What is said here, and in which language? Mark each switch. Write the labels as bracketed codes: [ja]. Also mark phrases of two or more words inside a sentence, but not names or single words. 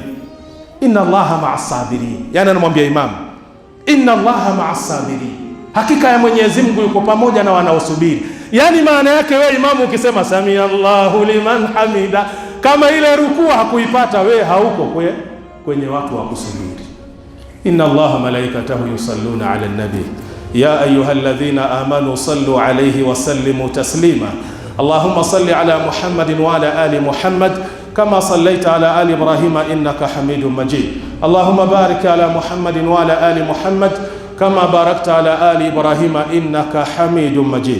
[ar] إن الله مع الصابرين. [sw] Yani anamwambia imamu, [ar] إن الله مع الصابرين, [sw] hakika ya Mwenyezi Mungu yuko pamoja na wanaosubiri. Yani maana yake wewe imamu ukisema [ar] سمع الله لمن حمده, [sw] kama ile rukuu hakuipata, wewe hauko kwenye watu wa kusubiri. [ar] إن الله وملائكته يصلون على النبي يا أيها الذين آمنوا صلوا عليه وسلموا تسليما. اللهم صل على محمد وعلى آل محمد كما صليت على آل إبراهيم إنك حميد مجيد. اللهم بارك على محمد وعلى آل محمد كما باركت على آل إبراهيم إنك حميد مجيد.